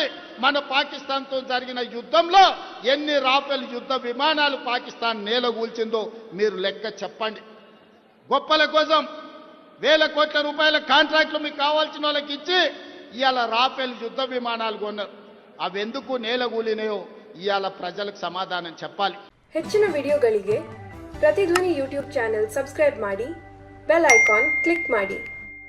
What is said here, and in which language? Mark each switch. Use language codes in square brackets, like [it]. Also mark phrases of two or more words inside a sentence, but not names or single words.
[te] మన పాకిస్తాన్తో జరిగిన యుద్ధంలో ఎన్ని రాఫెల్ యుద్ధ విమానాలు పాకిస్తాన్ నేల కూల్చిందో మీరు లెక్క చెప్పండి. గొప్పల కోసం వేల కోట్ల రూపాయల కాంట్రాక్టులు మీకు కావాల్సిన వాళ్ళకి ఇచ్చి ఇవాళ రాఫెల్ యుద్ధ విమానాలు కొన్నారు. అవి ఎందుకు నేల కూలినాయో ఇవాళ ప్రజలకు సమాధానం చెప్పాలి. [kn] ಹೆಚ್ಚಿನ ವಿಡಿಯೋಗಳಿಗೆ ಪ್ರತಿಧ್ವನಿ ಯೂಟ್ಯೂಬ್ ಚಾನೆಲ್ ಸಬ್ಸ್ಕ್ರೈಬ್ ಮಾಡಿ, [en] bell icon [kn] ಕ್ಲಿಕ್ ಮಾಡಿ.